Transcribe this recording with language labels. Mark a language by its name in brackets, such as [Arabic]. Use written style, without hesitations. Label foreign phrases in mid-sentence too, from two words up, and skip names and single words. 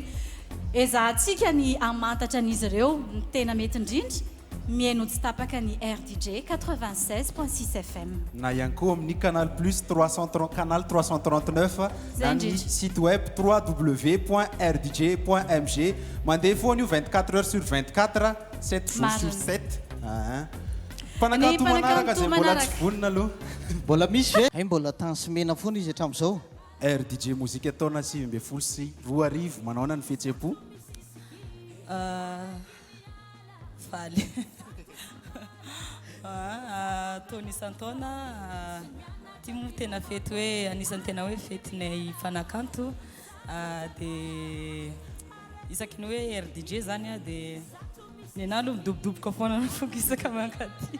[Malagasy] Ezahantsika ny amantatra an'izy ireo ny tena mety indrindra mihaino tsy tapaka ny RDJ 96.6 FM. Na ihany koa amin'ny Canal Plus 330 Canal 339 na ny site web www.rdj.mg mandeha foana io [French] 24 heures sur 24 7 jours sur 7. [Malagasy] Mpanakanto manaraka zay mbola tsy vonona aloha. Mbola misy ve? Hay mbola tansimena foana izy hatramin'izao. RDJ mozika taona 20 sy 20 manaona ny fihetsem-po. Faly. Taona isan-taona ty moa tena fety hoe anisan'ny tena hoe fetinay mpanakanto dia isaky ny hoe RDJ zany dia ny anahy aloha midobodoboka foana na foka isaka mankaty.